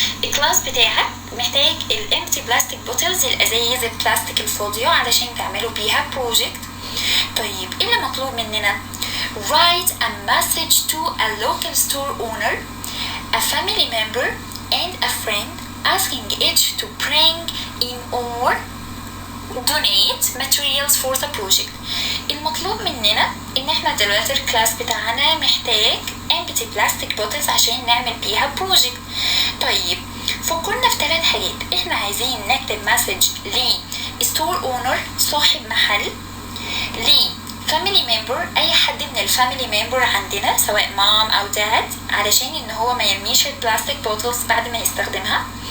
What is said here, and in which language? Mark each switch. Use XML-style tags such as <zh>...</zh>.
<ar>الكلاس بتاعك محتاج</ar> <en>empty plastic bottles،</en> <ar>الأزايز البلاستيك الفاضية، علشان تعملوا بيها project. طيب ايه اللي مطلوب مننا؟</ar> <en>Write a message to a local store owner, a family member and a friend asking each to bring in or donate materials for the project.</en> <ar>المطلوب مننا ان احنا دلوقتي الكلاس بتاعنا محتاج</ar> <en>empty plastic bottles</en> <ar>عشان نعمل بيها project. طيب فكرنا في 3 حاجات. احنا عايزين نكتب مسج لستور اونر صاحب محل،</ar> <en>family member</en> <ar>اي حد من الفاميلي ممبر عندنا سواء مام او داد علشان ان هو ما يرميش البلاستيك بوتلز بعد ما يستخدمها.</ar>